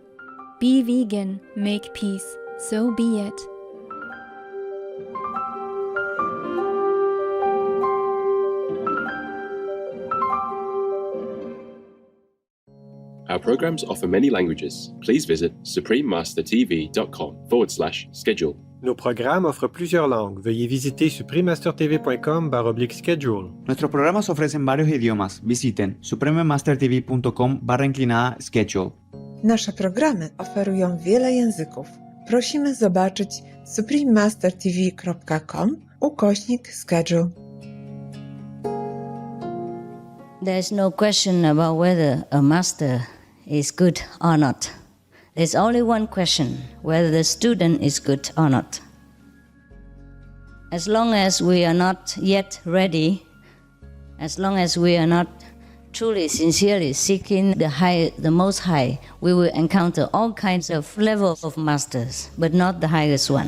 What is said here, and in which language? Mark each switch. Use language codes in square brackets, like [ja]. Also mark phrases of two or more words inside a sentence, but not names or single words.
[en] Be vegan. Make peace. So be it. Our programs offer many languages. Please visit suprememastertv.com/schedule. [fr] Nos programas offrent plusieurs langues. Veuillez visiter suprememastertv.com/schedule. [es] Nuestros programas ofrecen varios idiomas. Visiten suprememastertv.com/schedule. [pl] Nasze programy oferują wiele języków. Prosimy zobaczyć suprememastertv.com/schedule. [en] There's no question about whether a master is good or not. There's only one question, whether the student is good or not. As long as we are not yet ready, as long as we are not truly, sincerely seeking the Most High, we will encounter all kinds of levels of masters, but not the highest one.